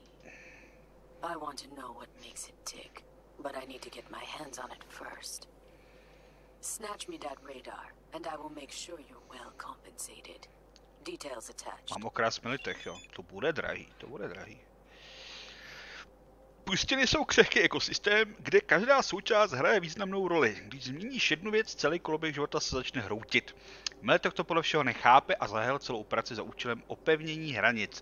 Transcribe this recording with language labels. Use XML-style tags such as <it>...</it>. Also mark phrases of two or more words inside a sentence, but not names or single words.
<en>I want to know what makes it tick, but I need to get my hands on it first. Snatch me that radar, and I will make sure you're well compensated. Details attached.</en> <cs>Mám okras Militech, jo. To bude drahý, to bude drahý. Pustiny jsou křehký ekosystém, kde každá součást hraje významnou roli. Když změníš jednu věc, celý koloběh života se začne hroutit. Militech to podle všeho nechápe a zahájil celou operaci za účelem opevnění hranic.</cs>